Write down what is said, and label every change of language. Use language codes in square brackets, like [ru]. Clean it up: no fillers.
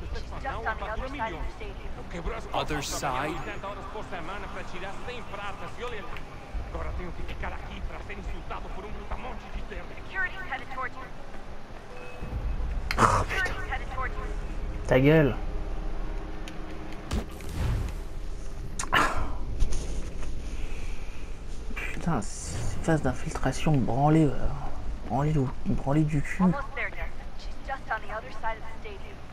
[en] She's just on the other side of the stadium. [pt] Quebrou as [en] Other side? [pt] 80 horas por semana pra tirar 100 pratas. E olha, agora tenho que ficar aqui pra ser insultado por brutamonte de terra. [en] Security's headed towards you. Security's headed towards you. [fr] Ta gueule. Putain, ces phases d'infiltration branlées, branlées du cul. [en] Almost there, Nurse. She's just on the other side of the stadium.